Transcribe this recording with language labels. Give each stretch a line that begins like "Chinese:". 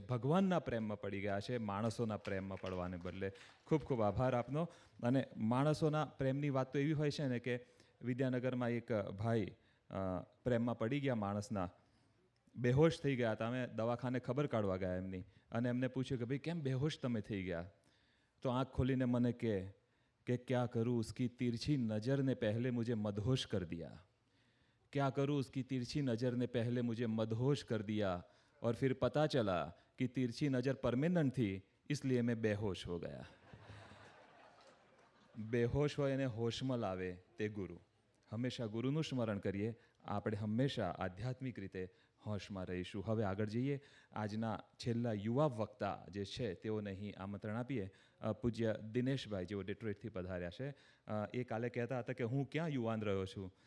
Gujarati: ભગવાનના પ્રેમમાં પડી ગયા છે, માણસોના પ્રેમમાં પડવાને બદલે. ખૂબ ખૂબ આભાર આપનો. અને માણસોના પ્રેમની વાત તો એવી હોય છે ને કે વિદ્યાનગરમાં એક ભાઈ પ્રેમમાં પડી ગયા માણસના, બેહોશ થઈ ગયા હતા. અમે દવાખાને ખબર કાઢવા ગયા એમની, અને એમને પૂછ્યું કે ભાઈ કેમ બેહોશ તમે થઈ ગયા? તો આંખ ખોલીને મને કે ક્યા
Hindi: કरूँ उसकी तिरछी नज़र ने पहले मुझे मदहोश कर दिया, क्या करूँ उसकी तिरछी नज़र ने पहले मुझे मदहोश कर दिया, और फिर पता चला कि तिरछी नज़र परमानेंट थी, इसलिए मैं बेहोश हो गया.
Gujarati: બેહોશ હોય એને હોશમાં લાવે તે ગુરુ. હંમેશા ગુરુનું સ્મરણ કરીએ, આપણે હંમેશા આધ્યાત્મિક રીતે હોશમાં રહીશું. હવે આગળ જઈએ. આજના છેલ્લા યુવા વક્તા જે છે તેઓને અહીં આમંત્રણ આપીએ. પૂજ્ય દિનેશભાઈ જેઓ ડેટ્રોઇટથી પધાર્યા છે. એ કાલે કહેતા હતા કે હું ક્યાં યુવાન રહ્યો છું.